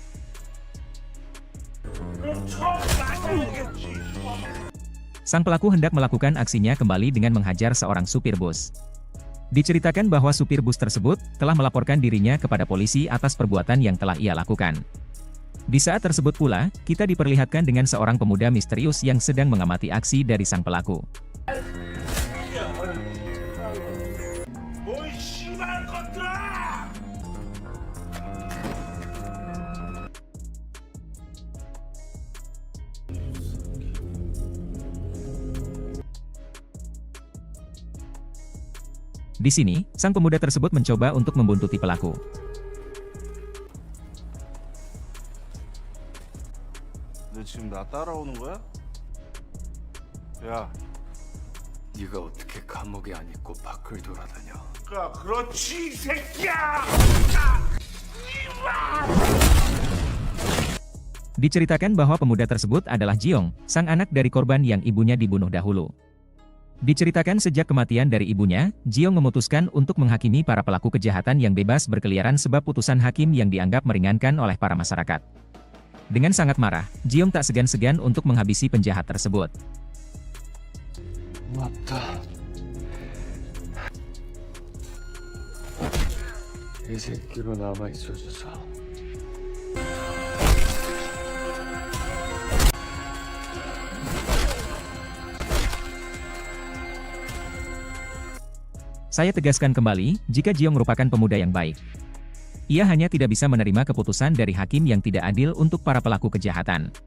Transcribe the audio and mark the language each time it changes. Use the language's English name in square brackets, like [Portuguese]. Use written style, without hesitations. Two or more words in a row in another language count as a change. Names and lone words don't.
[Indonesian] Sang pelaku hendak melakukan aksinya kembali dengan menghajar seorang supir bus. Diceritakan bahwa supir bus tersebut telah melaporkan dirinya kepada polisi atas perbuatan yang telah ia lakukan. Di saat tersebut pula, kita diperlihatkan dengan seorang pemuda misterius yang sedang mengamati aksi dari sang pelaku. [Korean] 뭔 씨발 것들아! [Indonesian] Di sini, sang pemuda tersebut mencoba untuk membuntuti pelaku. [Korean] 너 지금 나 따라오는 거야? 야, 네가 어떻게 감옥에 안 있고 밖을 돌아다녀? 그렇지 이 새끼야! [Indonesian] Diceritakan bahwa pemuda tersebut adalah Jiong, sang anak dari korban yang ibunya dibunuh dahulu. Diceritakan sejak kematian dari ibunya, Jiong memutuskan untuk menghakimi para pelaku kejahatan yang bebas berkeliaran sebab putusan hakim yang dianggap meringankan oleh para masyarakat. Dengan sangat marah, Jiong tak segan-segan untuk menghabisi penjahat tersebut. [Korean] 맞다. 이 새끼로 남아 있어줘서. [Indonesian] Saya tegaskan kembali, jika Jiong merupakan pemuda yang baik. Ia hanya tidak bisa menerima keputusan dari hakim yang tidak adil untuk para pelaku kejahatan.